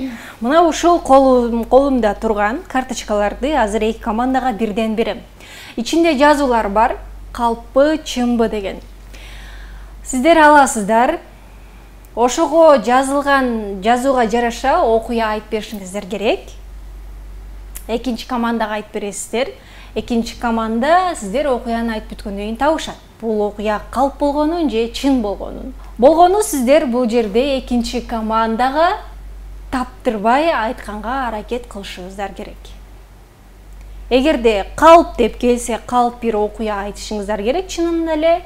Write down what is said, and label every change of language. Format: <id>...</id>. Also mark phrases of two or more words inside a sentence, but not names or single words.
<ky>Мына ушул колумда турган карточкаларды азыр эки командага бирден берем. Ичинде жазуулар бар, калппы, чынбы деген. Сиздер аласыздар. Ошого жазылган жазууга жараша окуя айтып беришиңиздер керек. Экинчи командаға айтып бересіздер. Экинчи команда сіздер окуяны айтып бүткөндөн кийин табышат. Бул окуя калп болгонун же чын болгонун. Болгону сіздер бул жерде экинчи командаға таптырбай айтканга аракет кылышыңыздар керек. Эгерде калп деп келсе, калп бир окуя айтышыңыздар керек чынында эле.</ky>